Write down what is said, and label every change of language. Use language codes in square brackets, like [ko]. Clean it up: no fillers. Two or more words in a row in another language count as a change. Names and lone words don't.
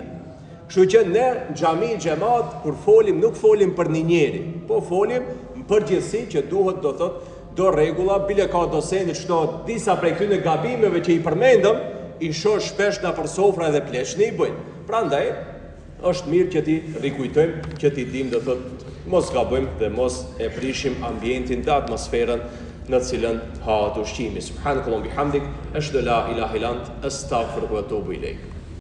[sq] Kështu që ne në xhami xhamat kur folim, nuk folim për një njeri, po folim në përgjithësi që duhet, do thot, do rregulla, bile ka dosende çdo disa prej këtyre gabimeve që i përmendëm, i shoh shpesh na për sofra edhe pleqni i bëjnë. Prandaj është mirë që ti rikujtojmë, që ti dim, do thot, mos gabojmë dhe mos e prishim ambientin dhe atmosferën në cilën ha ushqimi. [ar] سبحانك اللهم بحمدك، أشهد لا إله إلا أنت، أستغفرك وأتوب إليك.